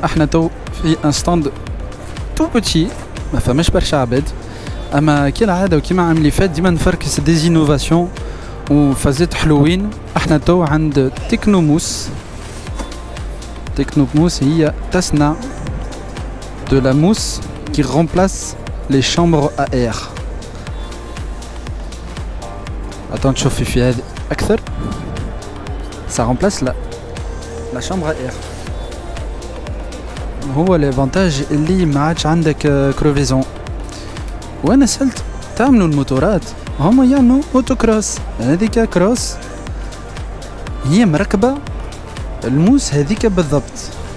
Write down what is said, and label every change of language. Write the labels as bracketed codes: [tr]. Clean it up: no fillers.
[ar] احنا تو في ان ستاند تو بوتي ما فماش برشا عباد، اما كالعاده وكيما عام اللي فات ديما نفركس ديزينوفاسيون وفازات حلوين. احنا تو عند تكنوموس. تكنوموس هي تصنع [fr] de la mousse qui remplace les chambres à air. Attends [ar] تشوفي في هذه اكثر. [fr] Ça remplace la chambre à air. [ar] هو الافانتاج اللي ما عادش عندك كروفيزون. وانا سألت تعملوا الموتورات، هما يعملوا اوتوكروس، هذيك كروس هي مركبة الموس هذيك بالضبط.